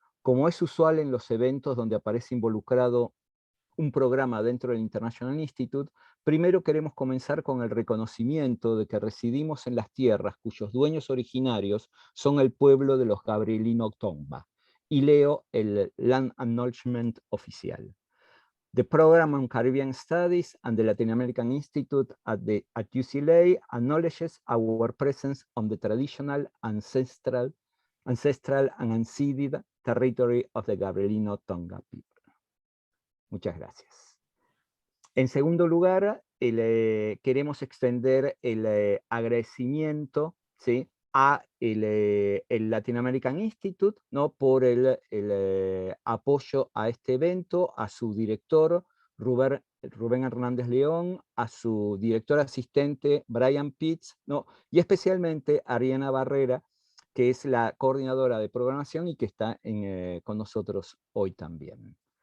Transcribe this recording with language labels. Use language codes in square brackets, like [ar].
[es] Como es usual en los eventos donde aparece involucrado un programa dentro del International Institute, primero queremos comenzar con el reconocimiento de que residimos en las tierras cuyos dueños originarios son el pueblo de los Gabrielino Tomba. Y leo el Land Acknowledgement oficial. [en] The Program on Caribbean Studies and the Latin American Institute at UCLA acknowledges our presence on the traditional, ancestral and unceded territory of the Gabrielino Tonga people. [es] Muchas gracias. En segundo lugar, queremos extender el agradecimiento, ¿sí?, a el Latin American Institute, ¿no?, por el apoyo a este evento, a su director, Rubén Hernández León, a su director asistente, Brian Pitts, ¿no?, y especialmente a Ariana Barrera, que es la coordinadora de programación y que está con nosotros hoy también.